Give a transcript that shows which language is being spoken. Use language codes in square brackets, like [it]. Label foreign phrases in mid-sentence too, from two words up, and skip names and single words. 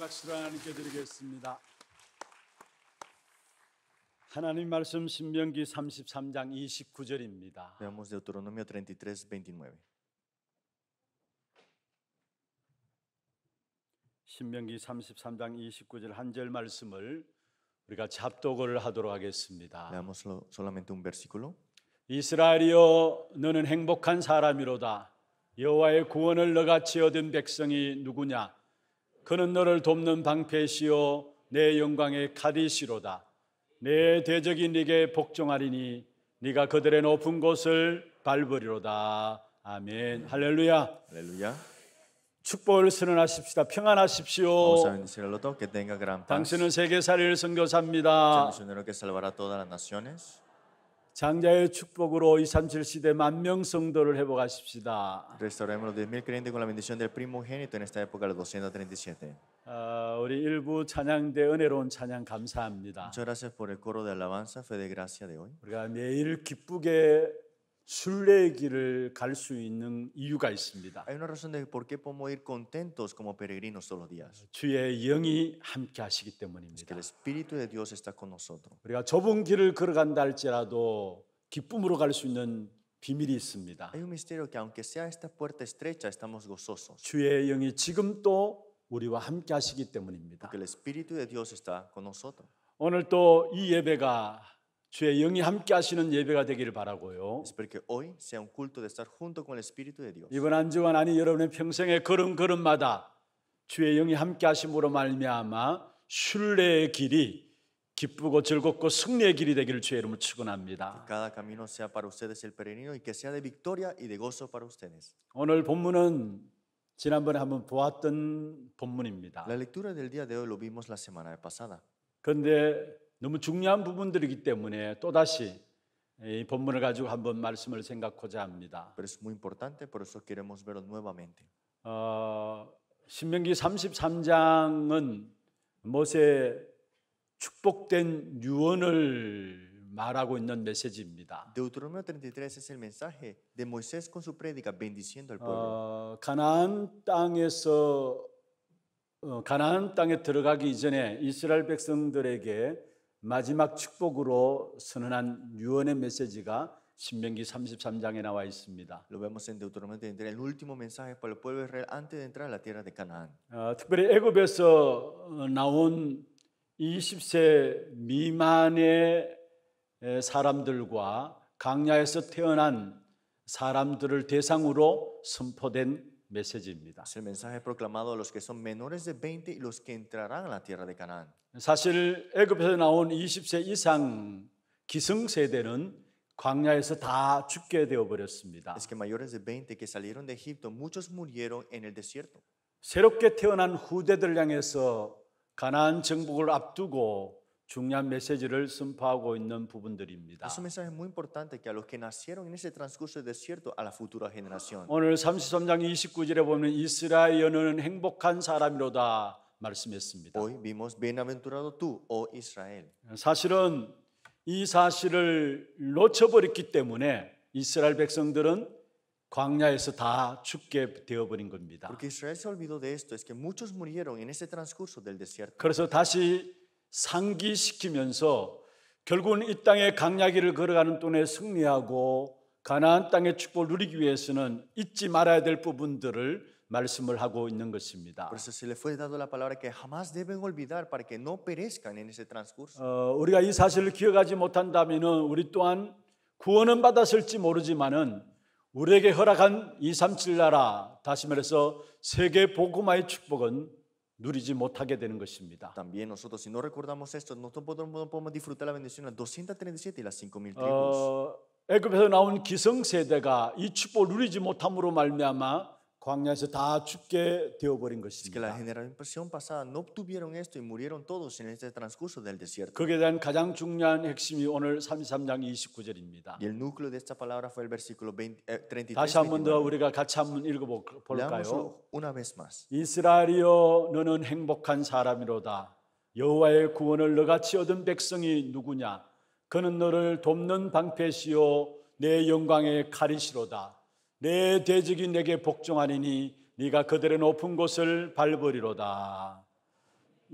[ko] 박수 하나님께 드리겠습니다. 하나님 말씀 신명기 33장 29절입니다. [es] Veamos Deuteronomio 33, 29. [ko] 신명기 33장 29절 한 절 말씀을 우리가 잡독을 하도록 하겠습니다. [es] Leamos solamente un versículo. [ko] 이스라엘이여 너는 행복한 사람이로다. 여호와의 구원을 너같이 얻은 백성이 누구냐? 그는 너를 돕는 방패시요 내 영광의 카디시로다. 내 대적이 네게 복종하리니 네가 그들의 높은 곳을 밟으리로다. 아멘. 할렐루야. [es] Aleluya. [ko] 축복을 선언하십시다. 평안하십시오. [es] Vamos a bendecir al otro, que tenga gran paz. [ko] 당신은 세계살이를 [es] Es el [ko] 선교사입니다. [es] misionero que salvará a todas las naciones. [ko] 장자의 축복으로 237 시대 만명 성도를 회복하십시다. [es] Restauremos los 10.000 creyentes con la bendición del primogénito en esta época, los 237. [ko] 우리 일부 찬양대 은혜로운 찬양 감사합니다. [es] Muchas gracias por el coro de alabanza, fe de gracia de hoy. [ko] 우리가 매일 기쁘게 순례의 길을 갈 수 있는 이유가 있습니다. [es] Hay una razón de por qué podemos ir contentos como peregrinos todos los días. [ko] 주의 영이 함께 하시기 [es] Es que [ko] 때문입니다. [es] el Espíritu de Dios está con nosotros. [ko] 우리가 좁은 길을 걸어간다 할지라도 기쁨으로 갈 수 있는 비밀이 있습니다. [es] Hay un misterio que aunque sea esta puerta estrecha, estamos gozosos. [ko] 주의 영이 지금 또 우리와 함께 하시기 때문입니다. [es] Porque el Espíritu de Dios está con nosotros. [ko] 오늘 또 이 예배가 주의 영이 함께 하시는 예배가 되기를 바라고요. [es] Espero que hoy sea un culto de estar junto con el Espíritu de Dios. [ko] 이번 한 주간 아니 여러분의 평생의 걸음걸음마다 주의 영이 함께 하심으로 말미암아 순례의 길이 기쁘고 즐겁고 승리의 길이 되기를 주의 이름으로 축원합니다. [es] Cada camino sea para ustedes el peregrino y que sea de victoria y de gozo para ustedes. [ko] 오늘 본문은 지난번에 한번 보았던 본문입니다. [es] La lectura del día de hoy lo vimos la semana pasada. [ko] 그런데 너무 중요한 부분들이기 때문에 또다시 이 본문을 가지고 한번 말씀을 생각하고자 합니다. [es] Pero es muy importante, por eso queremos verlo nuevamente. [ko] 신명기 33장은 모세의 축복된 유언을 말하고 있는 메시지입니다. [es] Deuteronomio 33 es el mensaje de Moisés con su prédica bendiciendo al pueblo. [ko] 가나안 땅에 들어가기 이전에 이스라엘 백성들에게 마지막 축복으로 선언한 유언의 메시지가 신명기 33장에 나와 있습니다. [es] Lo vemos en Deuteronomio 33, el último mensaje para el pueblo de Israel antes de entrar a la tierra de Canaán. [ko] 특별히 애굽에서 나온 20세 미만의 사람들과 광야에서 태어난 사람들을 대상으로 선포된 메시지입니다. [es] Es el mensaje proclamado a los que son menores de 20 y los que entrarán a la tierra de Canaán. [ko] 사실 애굽에서 나온 20세 이상 기성세대는 광야에서 다 죽게 되어 버렸습니다. [es] Es que mayores de 20 que salieron de Egipto, muchos murieron en el desierto. [ko] 새롭게 태어난 후대들 향해서 가나안 정복을 앞두고 중요한 메시지를 선포하고 있는 부분들입니다. [es] Es un mensaje muy importante que a los que nacieron en ese transcurso del desierto a la futura generación. [ko] 오늘 33장 29절에 보면 이스라엘은 행복한 사람이로다 말씀했습니다. [es] Hoy vimos, bienaventurado tú, oh Israel. [ko] 사실은 이 사실을 놓쳐버렸기 때문에 이스라엘 백성들은 광야에서 다 죽게 되어버린 겁니다. [es] Porque Israel se olvidó de esto, es que muchos murieron en ese transcurso del desierto. [ko] 그래서 다시 상기시키면서 결국은 이 땅의 강야길을 걸어가는 동안에 승리하고 가나안 땅의 축복을 누리기 위해서는 잊지 말아야 될 부분들을 말씀을 하고 있는 것입니다. [es] Por eso se le fue dado la palabra que jamás deben olvidar para que no perezcan en ese transcurso. [ko] 우리가 이 사실을 기억하지 못한다면 우리 또한 구원은 받았을지 모르지만은 우리에게 허락한 237 나라, 다시 말해서 세계 복음화의 축복은 누리지 못하게 되는 것입니다. [es] También nosotros, si no recordamos esto, no podemos disfrutar la bendición de las 237 y las 5,000 tribus. [ko] 애굽에서 나온 기성세대가 이 축복을 누리지 못함으로 말미암아 광야에서 다 죽게 되어버린 [es] Es que la [ko] 것입니다. [es] generación pasada no obtuvieron esto y murieron todos en este transcurso del desierto. [ko] 거기에 대한 가장 중요한 핵심이 오늘 33장 29절입니다. [es] Y el núcleo de esta palabra fue el versículo 33. [ko] 다시 한 번 더 29. 우리가 같이 한번 읽어볼까요? [es] Leámoslo una vez más. [ko] 이스라엘이여 너는 행복한 사람이로다. 여호와의 구원을 너같이 얻은 백성이 누구냐? 그는 너를 돕는 방패시요 내 영광의 칼이시로다. 내 대적이 내게 복종하리니 네가 그들의 높은 곳을 밟으리로다.